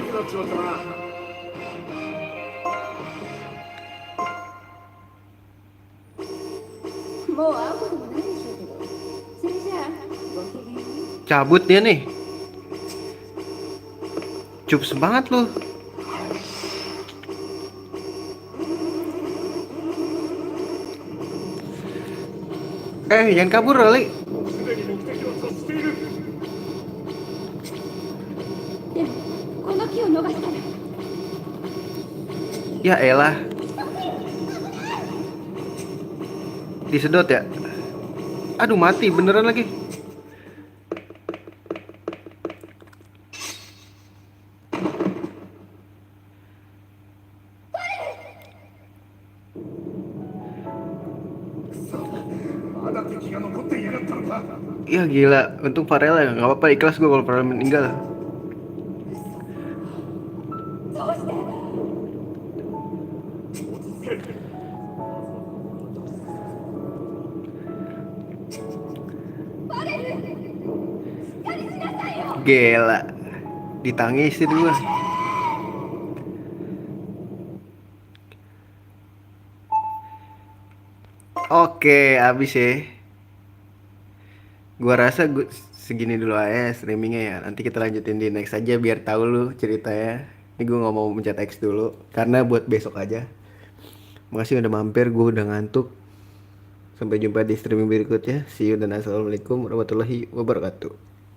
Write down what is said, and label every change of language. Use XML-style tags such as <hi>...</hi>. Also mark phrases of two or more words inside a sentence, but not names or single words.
<ja>ちまったな。もう会うこともないでしょうけど、それじゃあごきげんよう。</ja> <id>Cabut dia nih. Cups banget lu. Jangan kabur kali.</id> <ja>すでに目的を達している。でもこの木を逃したら</ja> <id>Ya elah. Disedot ya. Aduh mati beneran lagi. Ya gila, untung Farel ya, nggak apa-apa ikhlas gue kalau Farel meninggal.</id> <ja>どうして</ja> <id>Gila, ditangisin gue. Oke, abis ya. Gua rasa segini dulu aja streamingnya ya. Nanti kita lanjutin di next aja biar tahu lu ceritanya. Ini gue nggak mau mencet X dulu karena buat besok aja. Makasih udah mampir, gue udah ngantuk. Sampai jumpa di streaming berikutnya.</id> <en>See you</en> <ar>dan السلام عليكم ورحمة الله وبركاته.</ar>